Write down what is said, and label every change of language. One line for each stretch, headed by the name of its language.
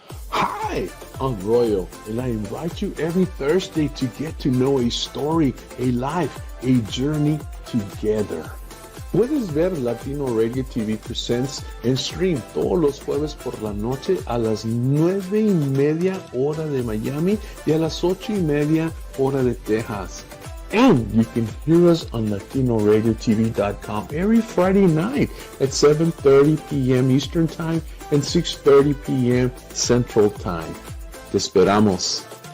English: Hi, I'm Royal, and I invite you every Thursday to get to know a story, a life, a journey together.
Spanish: Puedes ver Latino Radio TV Presents en stream todos los jueves por la noche a las 9:30 hora de Miami y a las 8:30 hora de Texas.
English: And you can hear us on LatinoRadioTV.com every Friday night at 7:30 p.m. Eastern Time and 6:30 p.m. Central Time.
Spanish: Te esperamos.